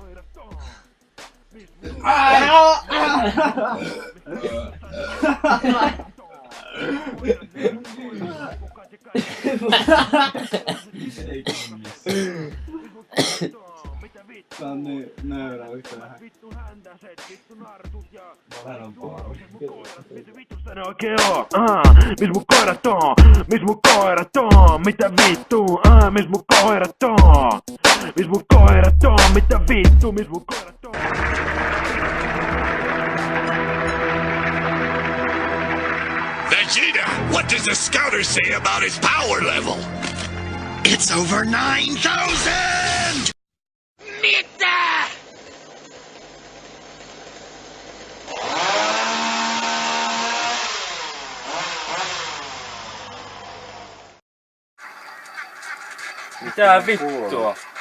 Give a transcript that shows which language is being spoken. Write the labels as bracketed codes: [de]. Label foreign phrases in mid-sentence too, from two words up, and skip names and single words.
[fi] Tää on niin nöyrä yhtä vähän. Mis mun koirat on? Mis mun koirat on? Mitä vittu? Mis mun koirat on? Mis mun koirat on? Mitä vittu? Mis mun koirat on? [en] Vegeta, what does the scouter say about his power level? It's over 9,000! [fi] Mitä? Mitä vittua?